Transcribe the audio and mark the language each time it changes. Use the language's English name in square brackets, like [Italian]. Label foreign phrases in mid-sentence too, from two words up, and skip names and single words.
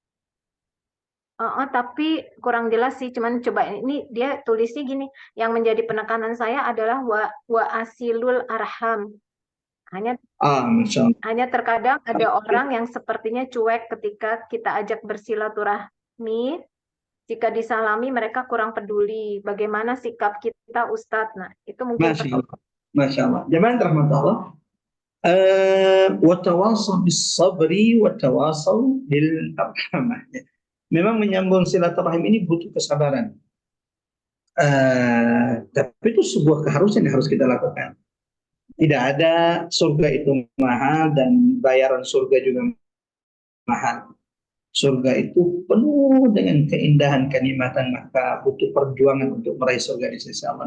[Indonesian] Tapi kurang jelas sih, cuman coba ini dia tulisnya gini, yang menjadi penekanan saya adalah [Arabic] وأصل الأرحام. [Indonesian] Hanya terkadang ada orang yang sepertinya cuek ketika kita ajak bersilaturahmi. Jika disalami mereka kurang peduli. Bagaimana sikap kita Ustadz? Nah, itu mungkin [Arabic] ما شاء الله. [Indonesian] Jemaah rahmatullah. [Arabic] وتواصوا بالصبر وتواصوا بالأرحمة. [Indonesian] Memang menyambung silaturahim ini butuh kesabaran. Tapi itu sebuah keharusan yang harus kita lakukan. Tidak ada surga itu mahal dan bayaran surga juga mahal. Surga itu penuh dengan keindahan, kenikmatan, maka butuh perjuangan untuk meraih surga di sisi Allah.